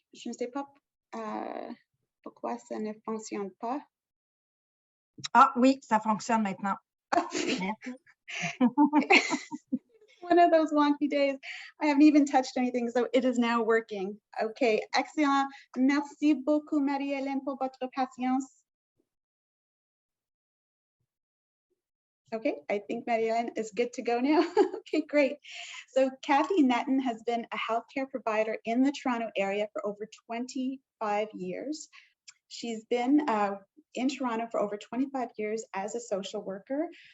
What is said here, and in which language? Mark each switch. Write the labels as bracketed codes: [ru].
[fr] Je ne sais pas pourquoi ça ne fonctionne pas. Ah oui, ça fonctionne maintenant. [en] One of those wonky days. I haven't even touched anything, so it is now working. OK, excellent. [fr] Merci beaucoup, Marie-Hélène, pour votre patience. [en] Okay, I think Marie-Hélène is good to go now. Okay, great. So Kathy Netten has been a healthcare provider in the Toronto area for over 25 years. She's been in Toronto for over 25 years as a social worker.